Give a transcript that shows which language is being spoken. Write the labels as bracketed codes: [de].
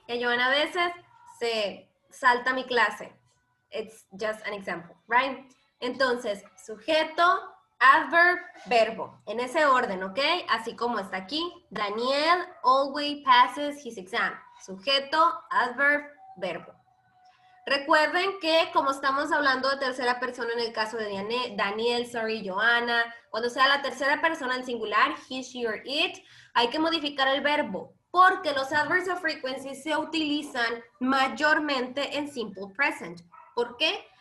[es] Que Joana a veces se salta mi clase. [en] It's just an example, right? [es] Entonces, sujeto, adverb, verbo. En ese orden, ¿ok? Así como está aquí. [en] Daniel always passes his exam. [es] Sujeto, adverb, verbo. Recuerden que como estamos hablando de tercera persona en el caso de Daniel, Joanna, cuando sea la tercera persona en singular, [en] he, she, or it, [es] hay que modificar el verbo, porque los adverbs of frequency se utilizan mayormente en simple present. ¿Por qué?